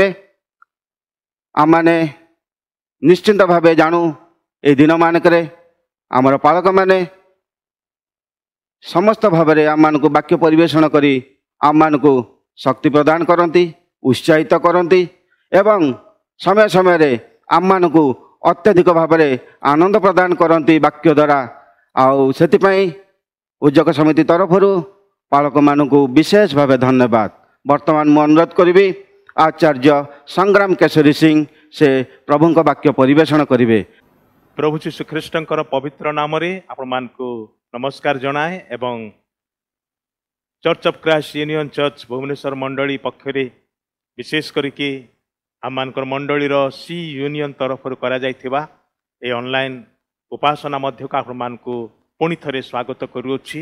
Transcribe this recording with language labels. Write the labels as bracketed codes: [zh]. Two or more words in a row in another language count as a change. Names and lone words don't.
[or] ଆମମାନେ ନିଶ୍ଚିନ୍ତ ଭାବେ ଜାଣୁ ଏ ଦିନମାନଙ୍କରେ ଆମର ପାଳକମାନେ ସମସ୍ତ ଭାବରେ ଆମମାନଙ୍କୁ ବାକ୍ୟ ପରିବେଷଣ କରି ଆମମାନଙ୍କୁ ଶକ୍ତି ପ୍ରଦାନ କରନ୍ତି, ଉତ୍ସାହିତ କରନ୍ତି ଏବଂ ସମୟ ସମୟରେ ଆମମାନଙ୍କୁ ଅତ୍ୟଧିକ ଭାବରେ ଆନନ୍ଦ ପ୍ରଦାନ କରନ୍ତି ବାକ୍ୟ ଦ୍ୱାରା। ଆଉ ସେଥିପାଇଁ ଉଦ୍ୟୋଗ ସମିତି ତରଫରୁ ପାଳକମାନଙ୍କୁ ବିଶେଷ ଭାବେ ଧନ୍ୟବାଦ। ବର୍ତ୍ତମାନ ମୁଁ ଅନୁରୋଧ କରିବି ଆଚାର୍ଯ୍ୟ ସଂଗ୍ରାମ କେଶରୀ ସିଂ ସେ ପ୍ରଭୁଙ୍କ ବାକ୍ୟ ପରିବେଷଣ କରିବେ। ପ୍ରଭୁ ଯୀଶୁ ଖ୍ରୀଷ୍ଟଙ୍କର ପବିତ୍ର ନାମ ରେ ଆପଣ ମାନଙ୍କୁ ନମସ୍କାର ଜଣାଏ ଏବଂ ଚର୍ଚ୍ଚ ଅଫ୍ କ୍ରାଇଷ୍ଟ ୟୁନିଅନ୍ ଚର୍ଚ୍ଚ ଭୁବନେଶ୍ୱର ମଣ୍ଡଳୀ ପକ୍ଷରେ ବିଶେଷ କରିକି ଆମମାନଙ୍କର ମଣ୍ଡଳୀର ସି ୟୁନିଅନ୍ ତରଫ କରା ଯାଇଥିବା ଏ ଅନଲାଇନ୍ ଉପାସନା ମଧ୍ୟ କା ଆପଣ ମାନଙ୍କୁ ପୁଣି ଥରେ ସ୍ୱାଗତ କରୁଛି।